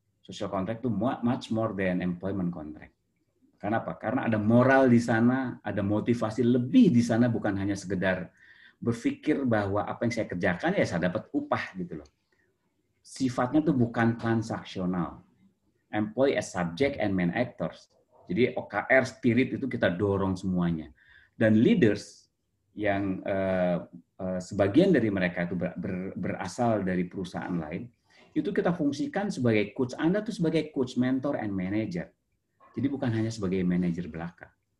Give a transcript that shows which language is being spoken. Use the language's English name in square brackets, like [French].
[English] Social contract [Indonesian] itu [English] much more than employment contract. [Indonesian] Karena apa? Karena ada moral di sana, ada motivasi lebih di sana, bukan hanya sekedar berpikir bahwa apa yang saya kerjakan ya saya dapat upah gitu loh. Sifatnya tuh bukan transaksional. [English] Employee as subject and main actors. [Indonesian] Jadi OKR spirit itu kita dorong semuanya. Dan leaders yang sebagian dari mereka itu berasal dari perusahaan lain, itu kita fungsikan sebagai coach. Anda tuh sebagai coach, mentor, and manager. Jadi bukan hanya sebagai manajer belaka.